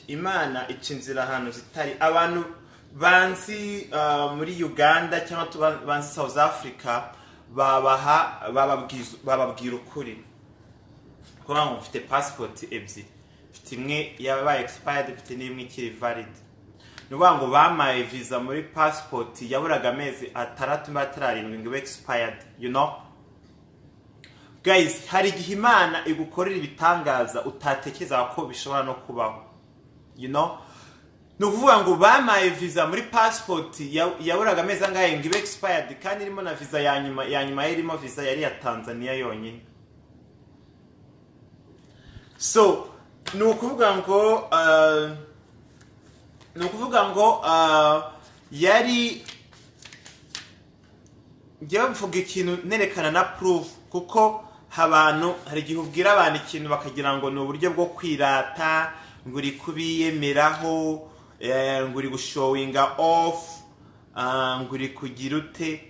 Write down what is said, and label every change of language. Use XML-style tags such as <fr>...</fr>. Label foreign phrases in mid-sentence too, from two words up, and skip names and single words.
<rw>Imana ica inzira ahantu zitari. Abantu banzi muri Uganda cyangwa banzi South Africa bababwira ukuri. Kuba ngo mfite passport ebyiri, mfite imwe yabaye expired, mfite n'imwe ikiri valid. Nuvuga ngo bamaye visa muri passport yaburaga amezi 6 ngo expired,</rw> <en>you know.</en> <rw>Guys, hari igihe Imana igukorera ibitangaza utatekereza ko bishobora no kubaho,</rw> <en>you know.</en> <rw>Nukuvuga ngo bamaye visa muri passport yaburaga amezi angahe ngo expired, kandi irimo na visa ya nyuma irimo visa yari ya Tanzania yonyine. So nukuvuga ngo yari njyewe mvuga ikintu nerekana na proof, kuko abantu hari igihe ubwira abantu ikintu bakagira ngo ni uburyo bwo kwirata, ngo uri kubiyemeraho, ngo uri gushowinga off, ngo uri kugira ute.</rw>